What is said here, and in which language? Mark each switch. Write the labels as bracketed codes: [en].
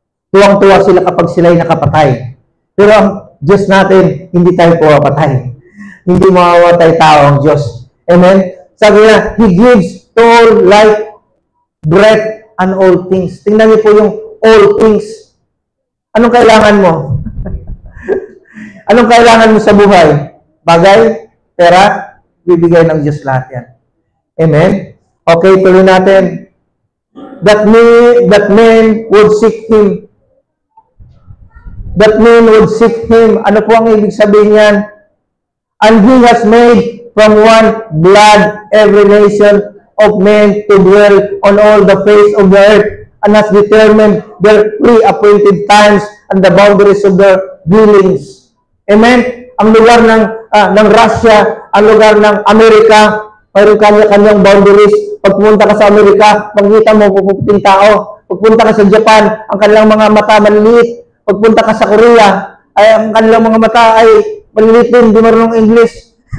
[tl] Tuwang-tuwa sila kapag sila'y nakapatay. Pero ang Diyos natin, hindi tayo puwapatay. Hindi mawawatay tao ang Diyos. Amen? Sabi niya, [en] He gives to all life, breath, and all things. [tl] Tingnan niyo po yung [en] all things. [tl] Anong kailangan mo? Anong kailangan mo sa buhay? Bagay, pera, bibigay ng Diyos lahat yan. [en] Amen? [tl] Okay, tuloy natin. [en] That man would seek Him. That man would seek Him. [tl] Ano po ang ibig sabihin yan? [en] And He has made from one blood every nation of men to dwell on all the face of the earth, and has determined their pre-appointed times and the boundaries of their dwellings. [tl] Amen? Ang lugar ng Russia, ang lugar ng Amerika, mayroon kanya-kanyang boundaries. Pag pumunta ka sa Amerika, makikita mo puputing tao. Pagpunta ka sa Japan, ang kanilang mga mata maliliit. Pagpunta ka sa Korea, ay ang kanilang mga mata ay maliliit din, di marunong English.